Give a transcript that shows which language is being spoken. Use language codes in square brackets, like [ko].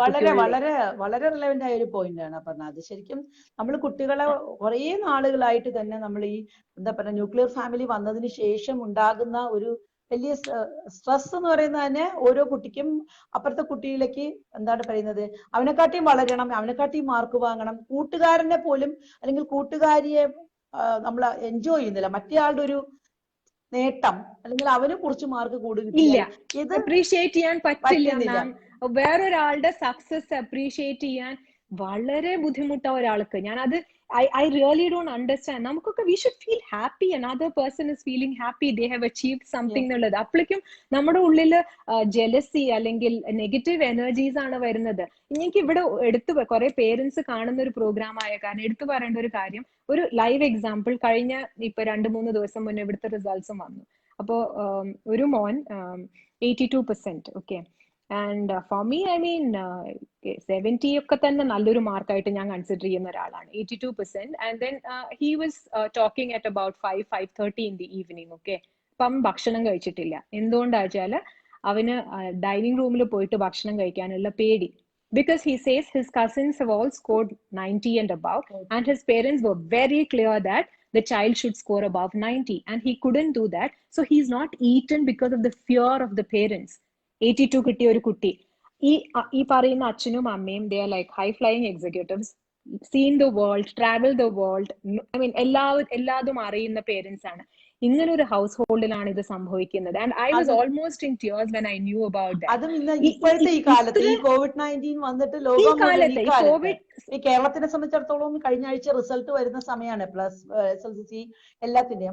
[ml] വളരെ വളരെ വളരെ റിലവന്റ് ആയ ഒരു പോയിന്റ് ആണ് പറഞ്ഞത്. അത് ശരിക്കും നമ്മൾ കുട്ടികളെ കുറേ നാളുകളായിട്ട് തന്നെ നമ്മൾ ഈ എന്താ പറയുക ന്യൂക്ലിയർ ഫാമിലി വന്നതിന് ശേഷം ഉണ്ടാകുന്ന ഒരു വലിയ സ്ട്രെസ് എന്ന് പറയുന്നത് തന്നെ ഓരോ കുട്ടിക്കും അപ്പുറത്തെ കുട്ടിയിലേക്ക് എന്താണ് പറയുന്നത്, അവനെക്കാട്ടിയും വളരണം, അവനെക്കാട്ടിയും മാർക്ക് വാങ്ങണം, കൂട്ടുകാരനെ പോലും അല്ലെങ്കിൽ കൂട്ടുകാരിയെ നമ്മൾ എൻജോയ് ചെയ്യുന്നില്ല, മറ്റേയാളുടെ ഒരു നേട്ടം അല്ലെങ്കിൽ അവന് കുറച്ച് മാർക്ക് കൂടുതൽ ഇത് അപ്രീഷിയേറ്റ് ചെയ്യാൻ പറ്റില്ല. വേറൊരാളുടെ സക്സസ് അപ്രീഷിയേറ്റ് ചെയ്യാൻ വളരെ ബുദ്ധിമുട്ടാ ഒരാൾക്ക്. ഞാനത് [en] I really don't understand. [ml] നമുക്കൊക്കെ [en] we should feel happy another person is feeling happy, they have achieved something എന്നുള്ളത്. [ml] അപ്പോഴേക്കും നമ്മുടെ ഉള്ളില് ജെലസി അല്ലെങ്കിൽ നെഗറ്റീവ് എനർജീസ് ആണ് വരുന്നത്. എനിക്ക് ഇവിടെ കുറെ പേരൻസ് കാണുന്ന ഒരു പ്രോഗ്രാം ആയ കാരണം എടുത്തു പറയേണ്ട ഒരു കാര്യം, ഒരു ലൈവ് എക്സാമ്പിൾ. കഴിഞ്ഞ ഇപ്പൊ 2-3 ദിവസം മുന്നേ ഇവിടുത്തെ റിസൾട്ട്സും വന്നു. അപ്പോ ഒരു മോൻ 82%. Okay, [en] and for me I mean [ml] 70 ഒക്കെ തന്നെ നല്ലൊരു മാർക്കായിട്ട് ഞാൻ കൺസിഡർ ചെയ്യുന്ന ഒരാളാണ്. 82%. [en] And then he was talking at about 5:30 in the evening. [ml] Okay, അപ്പം ഭക്ഷണം കഴിച്ചിട്ടില്ല. എന്തുകൊണ്ടാ വെച്ചാല് അവന് ഡൈനിങ് റൂമിൽ പോയിട്ട് ഭക്ഷണം കഴിക്കാനുള്ള പേടി. [en] Because he says his cousins have all scored 90 and above, and his parents were very clear that the child should score above 90, and he couldn't do that. So he's not eaten because of the fear of the parents. [ml] 82 കിട്ടിയ ഒരു കുട്ടി. ഈ പറയുന്ന അച്ഛനും അമ്മയും [en] they are like high flying executives, seen the world, travel the world, I mean [ml] എല്ലാതും അറിയുന്ന parents ആണ്. ഇങ്ങനെ ഒരു ഹൗസ് ഹോൾഡിലാണ് ഇത് സംഭവിക്കുന്നത്. [en] And I was almost in tears when I knew about that. [ml] അതും ഇപ്പോഴത്തെ ഈ കാലത്ത് ഈ COVID-19 വന്നിട്ട് ലോകം ഈ കേരളത്തിനെ സംബന്ധിച്ചിടത്തോളം കഴിഞ്ഞ ആഴ്ച റിസൾട്ട് വരുന്ന സമയമാണ്, പ്ലസ് SSLC എല്ലാത്തിന്റെയും.